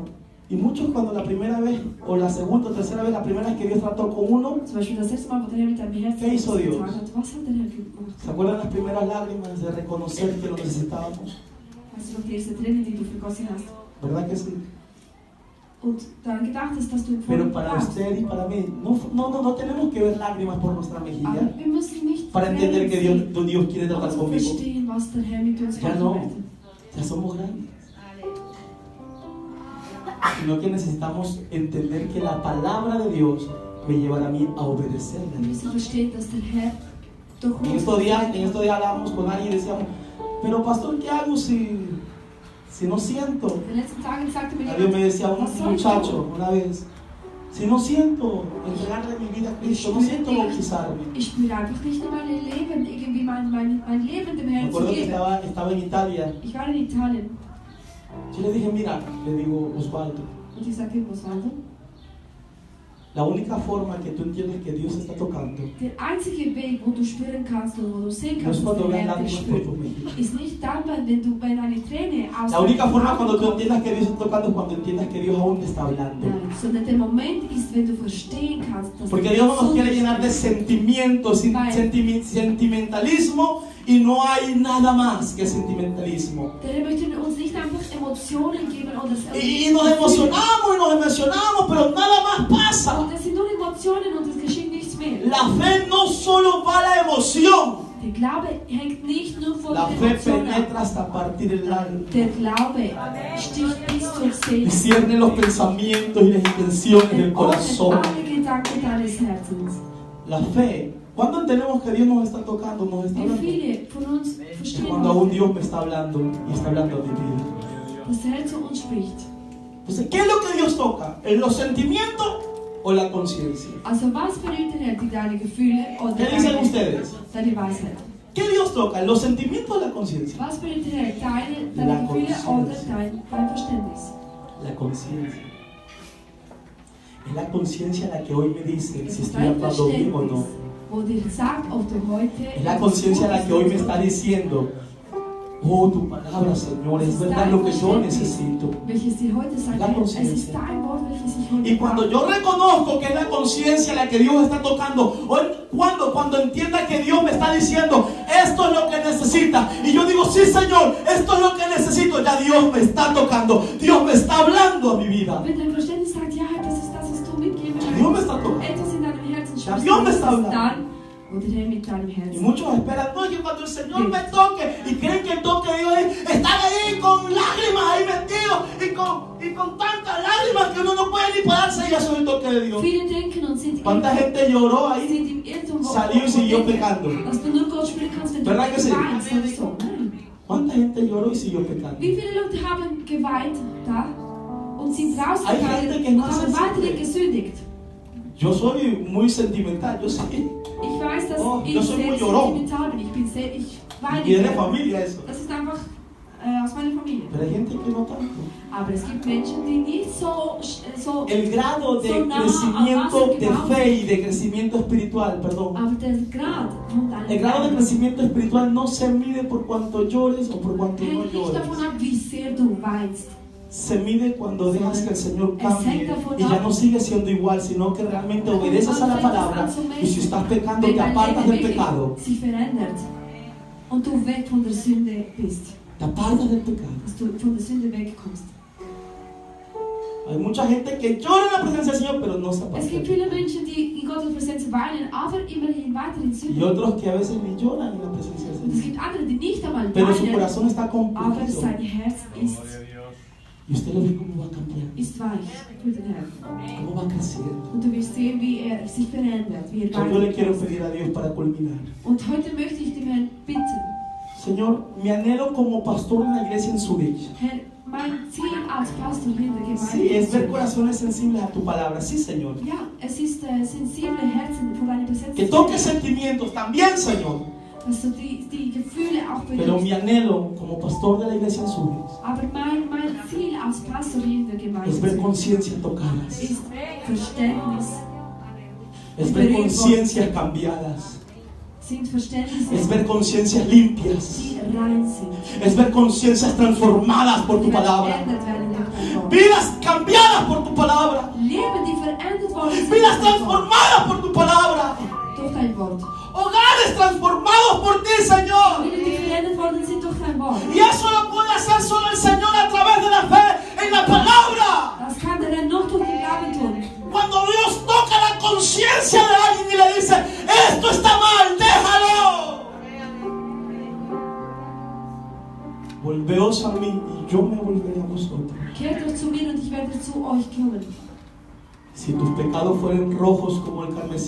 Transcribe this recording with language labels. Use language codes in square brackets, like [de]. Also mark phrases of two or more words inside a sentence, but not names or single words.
[es] Y muchos cuando la primera vez, o la segunda o tercera vez, la primera vez que Dios trató con uno, [de] Zum Beispiel das erste Mal, wo der Herr mit deinem Herzen [es] ¿Qué hizo Dios? [de] getan hat. Was hat der Herr gemacht? [es] ¿se acuerdan las primeras lágrimas de reconocer que lo necesitábamos? [de] Weißt du noch die erste Träne, die du vergossen hast? [es] ¿Verdad que sí? [de] Und daran gedacht hast, dass du [es] Pero [de] von [es] para [de] brauchst. [es] usted y para mí, no tenemos que ver lágrimas por nuestra mejilla [de] Aber wir müssen nicht [es] para entender que [de] Tränen [es] Dios quiere tratar [de] sehen, um zu [es] conmigo. [de] verstehen, was der Herr mit uns [es] Ya [de] machen [es] no, [de] möchte. [es] ya somos grandes. Sino que necesitamos entender que la palabra de Dios me llevará a mí a obedecerle. [de] Wir müssen verstehen, dass der Herr durch [es] En [de] uns [es] estos días hablábamos con alguien y decíamos, pero pastor, ¿qué hago si no siento? [de] In den letzten Tagen sagte mir [es] Alguien me [de] jemand, [es] decía, un [de] was soll ich [es] muchacho [de] tun? [es] una vez, si no siento entregarle mi vida a Cristo, no siento bautizarme. [de] Ich spüre einfach nicht in meinem Leben, irgendwie mein Leben dem [es] Me [de] Herrn zu [es] acuerdo que [de] geben. [es] estaba en Italia. [de] Ich war in Italien [es] Yo le dije, mira, le digo, Osvaldo, [de] und ich sagte, Osvaldo, [es] la única forma que tú entiendes que Dios está tocando [de] der einzige Weg, wo du spüren kannst und wo du sehen [es] no es [de] kannst, dass [es] cuando [de] der [es] veas [de] Herr dich [es] lágrimas por [de] spürt, [es] tus mejillas. [de] ist nicht dann, wenn eine Träne aus [es] La única [de] deinen [es] forma [de] Augen [es] cuando tú [de] kommt. [es] entiendas que Dios está tocando es cuando entiendas que Dios aún te está hablando. [de] Nein, sondern der Moment ist, wenn du verstehen kannst, dass [es] Porque [de] der [es] Dios no nos [de] zu [es] quiere [de] dir [es] llenar de [de] spricht. [es] sentimientos, sentimentalismo, y no hay nada más que sentimentalismo. [de] Der Herr möchte uns nicht einfach Emotionen geben oder [es] Y nos emocionamos, pero nada más pasa. [de] Und es sind nur Emotionen und es geschieht nichts mehr. [es] La fe no solo va a la emoción, [de] Der Glaube hängt nicht nur von [es] la [de] den [es] fe [de] Emotionen ab. [es] penetra hasta partir el alma. [de] Der Glaube sticht bis zur Seele. [es] Discierne los pensamientos y las intenciones del [de] Er [es] corazón. [de] ordnet alle Gedanken deines Herzens. [es] La fe, ¿cuándo entendemos que Dios nos está tocando, nos está [de] Wie [es] hablando? [de] viele von uns [es] Es [de] verstehen [es] cuando aún [de] heute, [es] Dios me está hablando y está hablando a mi vida. [de] dass der Herr zu uns spricht? [es] Entonces, ¿qué es lo que Dios toca? ¿En los sentimientos o la conciencia? [de] Also was berührt der Herr, deine Gefühle oder [es] ¿Qué dicen ustedes? [de] deine Weisheit? [es] ¿Qué Dios toca? ¿Los sentimientos o la conciencia? [de] Was berührt der Herr? [es] La [de] Deine Gefühle oder [es] conciencia. [de] dein Verständnis? [es] La conciencia. Es la conciencia la que hoy me dice [de] Es [es] si [de] ist [es] estoy [de] dein [es] actuando bien o [de] Verständnis, [es] no. [de] wo dir sagt, ob du heute [es] Es la conciencia la que hoy me está diciendo, oh, tu palabra, Señor, es verdad lo que yo necesito. [de] welches dir heute sagt, [es] La [de] es [es] conciencia. [de] ist dein Wort, welches ich heute [es] Y cuando yo reconozco que es la conciencia la que Dios está tocando, cuando entienda que Dios me está diciendo, esto es lo que necesita, y yo digo, sí, Señor, esto es lo que necesito, ya Dios me está tocando, Dios me está hablando a mi vida. [de] wenn dein Verständnis sagt, ja, das ist das, was du mitgeben [es] Ya Dios me está [de] möchtest, [es] tocando. [de] etwas in deinem Herzen [es] Ya [de] sprichst, [es] Dios me [de] das [es] está [de] ist [es] hablando. [de] dann, wo der Herr mit deinem [es] Y [de] Herzen. [es] muchos esperan, no, que cuando el Señor me toque, y creen que el toque de Dios están ahí con lágrimas ahí metidos, y con tantas lágrimas que uno no puede ni pararse, y eso es el toque de Dios. [de] Viele denken und sind [es] ¿Cuánta gente lloró ahí? [de] sind im Irrtum, [es] Salió y siguió [de] denken, [es] pecando. [de] dass du nur Gott spielen kannst, wenn du [es] ¿Verdad que sí? [de] weinst oder so. Nein. [es] ¿Cuánta gente lloró y siguió pecando? [de] Wie viele Leute haben geweint da und sind [es] Hay gente [de] rausgegangen [es] que [de] und [es] no [de] haben [es] hace [de] weiterhin [es] eso. [de] gesündigt? [es] Yo soy muy sentimental, yo sí. [de] Ich weiß, dass [es] Oh, [de] ich [es] yo soy [de] sehr [es] muy llorón. [de] sentimental bin. Ich weine [es] Y es de [de] gerne. [es] familia eso. [de] Das ist einfach aus meiner Familie. [es] Pero hay gente que no tanto. [de] Aber es gibt Menschen, die nicht so [es] El grado de [de] So nah [es] crecimiento [de] al [es] de [de] base [es] fe y de crecimiento espiritual, perdón. [de] aber der Grad von deinem [es] El grado de [de] Glauben [es] crecimiento espiritual no se mide por cuánto llores o por cuánto no [de] hängt nicht davon [es] llores. [de] ab, wie sehr du weinst. [es] Se mide cuando dejas que el Señor cambie Exacto. y ya no sigue siendo igual, sino que realmente obedeces a la palabra y si estás pecando [de] Wenn [es] te [de] dein [es] apartas [de] Leben [es] del [de] wirklich [es] pecado. [de] sich verändert und du weg von der Sünde bist, [es] Te apartas del pecado. [de] dass du von der Sünde wegkommst. [es] Hay mucha gente que llora en la presencia del Señor, pero no se aparta. [de] Es gibt viele Menschen, die in Gottes Präsenz weinen, aber immerhin weiter in [es] Y [de] Sünde. [es] otros que a veces ni lloran en la presencia del [de] Und es [es] Señor. [de] gibt andere, die nicht einmal [es] Pero su [de] weinen, [es] corazón está [de] aber [es] compungido. [de] sein Herz [es] Y usted lo ve cómo va cambiando, [de] ist weich für den Herrn. [es] cómo va creciendo. [de] Und du wirst sehen, wie er sich verändert, wie er [es] So yo le quiero [de] weitergeht. [es] pedir a Dios para culminar. [de] Und heute möchte ich dem Herrn bitten, [es] Señor, mi anhelo como pastor en la iglesia en Zurich. [de] Herr, mein Ziel als Pastor hier in der [es] Sí, es ver [de] Gemeinde, [es] corazones sensibles a tu palabra. Sí, Señor. [de] ja, es ist sensible Herzen vor deiner Präsenz, [es] Que toque sentimientos también, Señor. [de] dass du die Gefühle auch [es] Pero mi [de] berührst. [es] anhelo como pastor de la iglesia en Zurich [de] Aber mein Ziel als Pastor hier in der [es] es ver [de] Gemeinde [es] conciencias tocadas. [de] ist Verständnis, [es] Es ver conciencias cambiadas. [de] sind Verständnisse, [es] Es ver conciencias limpias. [de] die rein sind, [es] Es ver conciencias transformadas por tu [de] die [es] palabra. [de] verändert werden durch dein Wort. [es] Vidas cambiadas por tu palabra. [de] Leben, die verändert worden sind [es] Vidas [de] durch dein Wort. [es] transformadas por tu palabra. [de] Durch dein Wort. [es] Hogares transformados por ti, Señor. [de] Familien, die verändert worden sind durch dein Wort. [es] Y eso lo puede hacer solo el Señor a través de la fe en la palabra. [de] Das kann der Herr noch durch den Glauben tun. [es] Cuando Dios toca la conciencia de alguien y le dice, esto está mal, déjalo. Volveos a mí y yo me volveré a vosotros. [de] Kehrt euch zu mir und ich werde zu euch kommen. [es] Si tus pecados fueren rojos como el carmesí,